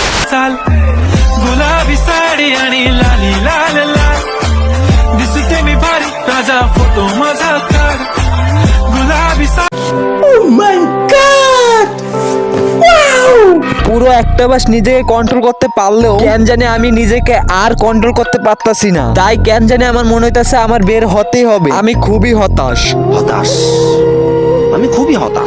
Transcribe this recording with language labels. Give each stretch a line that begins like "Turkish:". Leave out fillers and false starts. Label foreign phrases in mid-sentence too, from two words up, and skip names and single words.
Marathi: साल गुलाबी साडी आणि लाली लाल लाल दिसते मी भारी राजा फोटो माझा काढ गुलाबी
Bangla: পুরো একটা মাস নিজেকে কন্ট্রোল করতে পারলেও কেন জানি আমি নিজেকে আর কন্ট্রোল করতে পারতাছি না। তাই কেন জানি আমার মনে হইতাছে আমার বের হতেই হবে। আমি খুবই হতাশ। আমি খুবই হতাশ।